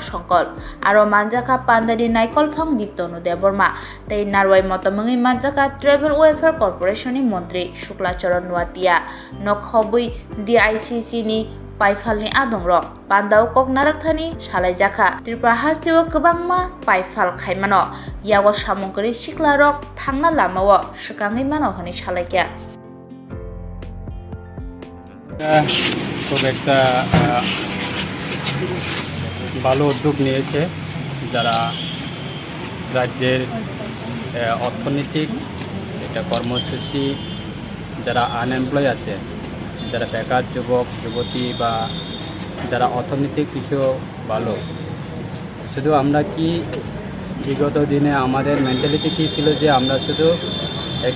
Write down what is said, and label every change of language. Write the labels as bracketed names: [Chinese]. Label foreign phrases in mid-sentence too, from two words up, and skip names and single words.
[Kok Borok] songkol aro manjaka panda ni naikol phang diptonu deborma tei narwai motomungi manjaka travel welfare corporation ni montri Swrangchati nuatia nokhobui DICC ni paifalni adongrok pandau kok narakthani salaijaka tripura hasteo kwbangma paifal khaimano yago samongkori siklarok thangna lamao swkangni mano hini salaikya [Bangla] খুব একটা ভালো উদ্যোগ নিয়েছে যারা রাজ্যের অর্থনৈতিক এটা কর্মসূচি যারা আনএমপ্লয় আছে যারা বেকার যুবক যুবতী বা যারা অর্থনৈতিক কিছু ভালো শুধু আমরা কি বিগত দিনে আমাদের মেন্টালিটি কী ছিল যে আমরা শুধু একটা